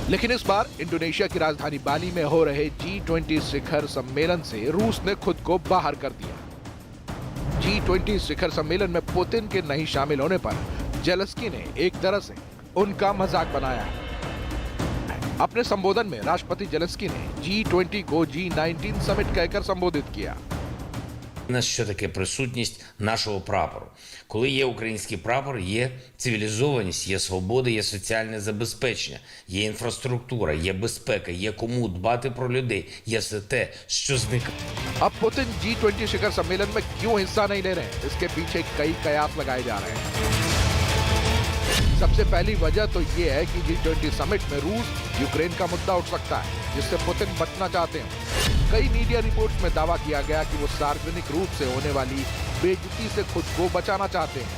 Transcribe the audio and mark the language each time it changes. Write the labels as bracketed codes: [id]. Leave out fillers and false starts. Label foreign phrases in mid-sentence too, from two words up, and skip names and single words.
[hi] लेकिन इस बार इंडोनेशिया की राजधानी बाली में हो रहे G20 शिखर सम्मेलन से रूस ने खुद को बाहर कर दिया। G20 शिखर सम्मेलन में पुतिन के नहीं शामिल होने पर ज़ेलेंस्की ने एक तरह से उनका मजाक बनाया है। अपने संबोधन में राष्ट्रपति ज़ेलेंस्की ने G20 को G19 समिट कहकर संबोधित किया। [uk] У нас що таке присутність нашого прапору. Коли є український прапор, є цивілізованість, є свобода, є соціальне забезпечення, є інфраструктура, є безпека, є кому дбати про людей, є все те, що зникає. [hi] अब पुतिन G20 शिखर सम्मेलन में क्यों हिस्सा नहीं ले रहे, इसके पीछे कई कयास लगाए जा रहे हैं। सबसे पहली वजह तो ये है कि G20 समिट में रूस यूक्रेन का मुद्दा उठ सकता है, जिससे पुतिन बचना चाहते हैं। कई मीडिया रिपोर्ट्स में दावा किया गया कि वो सार्वजनिक रूप से होने वाली बेइज्जती से खुद को बचाना चाहते हैं।